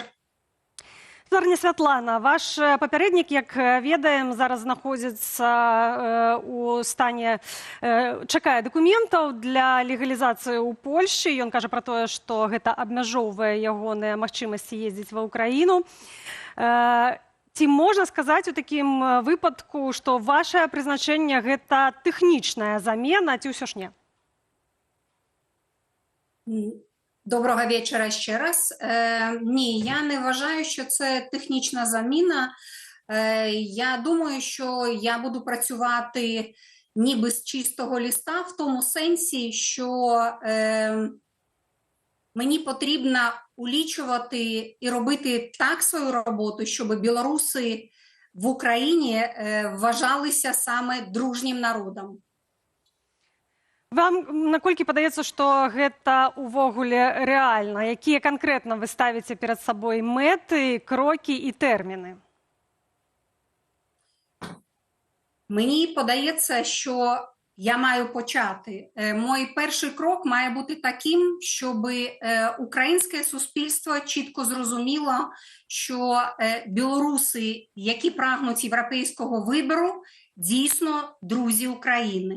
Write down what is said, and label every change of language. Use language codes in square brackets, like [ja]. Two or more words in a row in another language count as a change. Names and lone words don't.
[be] Святлана, ваш папярэднік, як ведаем, зараз знаходзіцца у стане, чакае дакументаў для легалізацыі ў Польшчы. Ён кажа пра тое, што гэта абмяжоўвае ягоныя магчымасці ездзіць ва ўкраіну. Ці можна сказаць у такім выпадку, што вашае прызначэнне гэта тэхнічная замена, ці ўсё ж не? [uk] Доброго вечора ще раз. Ні, я не вважаю, що це технічна заміна. Я думаю, що я буду працювати ніби з чистого листа, в тому сенсі, що мені потрібно улічувати і робити так свою роботу, щоб білоруси в Україні вважалися саме дружнім народом. [be] Вам наколькі падаецца, што гэта ўвогуле рэальна? Якія канкрэтна вы ставіце перад сабой мэты, крокі і тэрміны? [uk] Мені подається, що я маю почати. Мій перший крок має бути таким, щоб українське суспільство чітко зрозуміло, що білоруси, які прагнуть європейського вибору, дійсно друзі України.